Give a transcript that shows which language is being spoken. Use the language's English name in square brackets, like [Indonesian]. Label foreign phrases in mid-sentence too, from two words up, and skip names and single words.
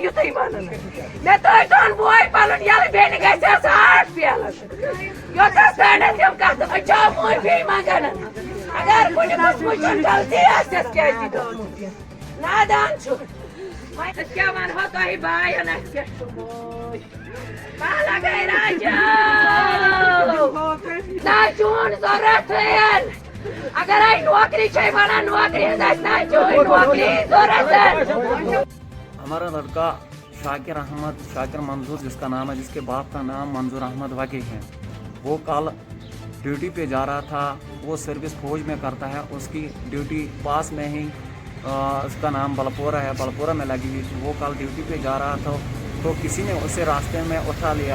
[Kashmiri] یُتُے وَنان مےٚ ترٛٲیتون بوے پَنُن یَلہٕ بیٚنہِ گژھِ آسُن 8 پیلہٕ یوٚتَس تانٮ۪تھ یِم کَتھٕ أسۍ چھِ معٲفی منٛگان اگر کُنہِ قٕسمٕچ غلطی آسٮ۪س کیٛازِ یی دوٚپمُت نادان چھُ أسۍ کیٛاہ وَنہو تۄہہِ بایَن اَسہِ کیٛاہ چھُ بوے پہلا گٔے راجو نہ چون ضروٗرتھٕے اگرے نوکری چھے وَنان نوکری ہٕنٛز اَسہِ نہ چون نوکری ضروٗرت [Urdu] ہمارا لڑکا شاکر منظور جس کا نام ہے جس کے باپ کا نام منظور احمد وکی ہے وہ کل ڈیوٹی پہ جا رہا تھا وہ سروس فوج میں کرتا ہے اس کی ڈیوٹی پاس میں ہی اس کا نام بلپورہ ہے بلپورہ میں لگی ہوئی تھی وہ کل ڈیوٹی پہ جا رہا تھا تو کسی نے اسے راستے میں اٹھا